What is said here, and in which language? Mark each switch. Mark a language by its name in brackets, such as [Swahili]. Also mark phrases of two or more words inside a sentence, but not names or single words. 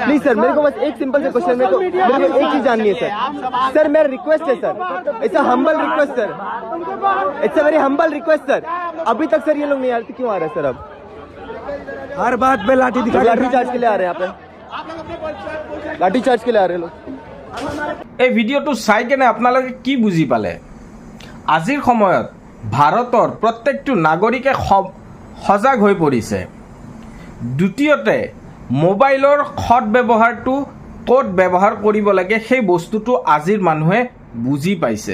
[Hindi] प्लीज सर, मेरे को बस एक सिंपल सा क्वेश्चन, मेरे को एक चीज जाननी है सर। सर मेरा रिक्वेस्ट है [English] सर, it's a humble request सर, it's a very humble request सर। [Hindi] अभी तक सर ये लोग नहीं आ रहे, क्यों आ रहे हैं सर? अब हर बात पे लाठी दिखा लाठी चार्ज के लिए आ रहे हैं यहाँ पे, लाठी चार्ज के लिए आ रहे हैं लोग। [Assamese] এই ভিডিঅ'টো চাই কেনে আপোনালোকে কি বুজি পালে? আজিৰ সময়ত ভাৰতৰ প্ৰত্যেকটো নাগৰিকে সজাগ হৈ পৰিছে। দ্বিতীয়তে মোবাইলৰ সৎ ব্যৱহাৰটো ক'ত ব্যৱহাৰ কৰিব লাগে সেই বস্তুটো আজিৰ মানুহে বুজি পাইছে।